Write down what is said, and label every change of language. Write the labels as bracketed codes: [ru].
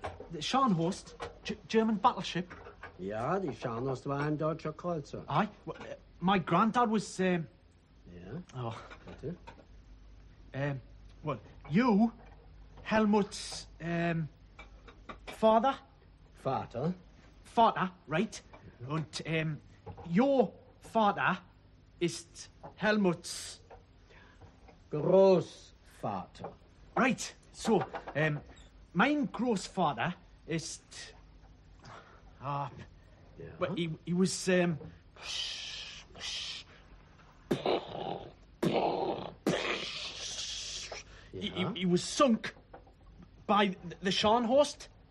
[en] The Scharnhorst, German battleship. Yeah, the [de] Scharnhorst war ein deutscher Kreuzer. [en] Aye. Well, my granddad was... Yeah? Oh. [de] Bitte? [en] Well, you, Helmut's, father? [de] Vater. [en] Vater, right. Mm-hmm. And, your father [de] ist [en] Helmut's... [de] Großvater. [en] Right. So, [de] mein Großvater ist, [en] but he was, he was sunk by the Scharnhorst.